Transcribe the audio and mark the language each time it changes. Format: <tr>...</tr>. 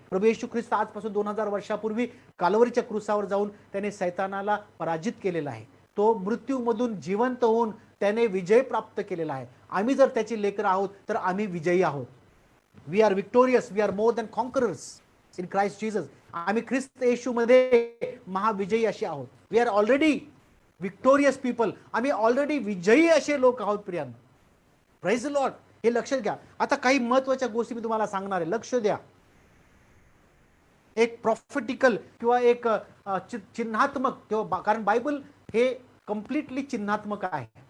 <mr>प्रभू येशू ख्रिस्त आजपासून 2000 वर्षापूर्वी कालवरीच्या क्रूसावर जाऊन त्याने सैतानाला पराजित केलेला आहे. तो मृत्यूमधून जिवंत होऊन त्याने विजय प्राप्त केलेला आहे. आम्ही जर त्याची लेकरं आहोत तर आम्ही विजयी आहोत.</mr> <en>We are victorious, we are more than conquerors in Christ Jesus.</en> <mr>आम्ही ख्रिस्त येशूमध्ये महाविजयी असे आहोत.</mr> <en>We are already victorious people.</en> <mr>आम्ही ऑलरेडी विजयी असे लोक आहोत प्रियांनो.</mr> <en>Praise the Lord.</en> <mr>हे लक्षात घ्या. आता काही महत्वाच्या गोष्टी मी तुम्हाला सांगणार आहे, लक्ष द्या. एक प्रॉफिटिकल किंवा एक चिन्हात्मक, किंवा कारण बायबल हे कम्प्लिटली चिन्हात्मक आहे.</mr>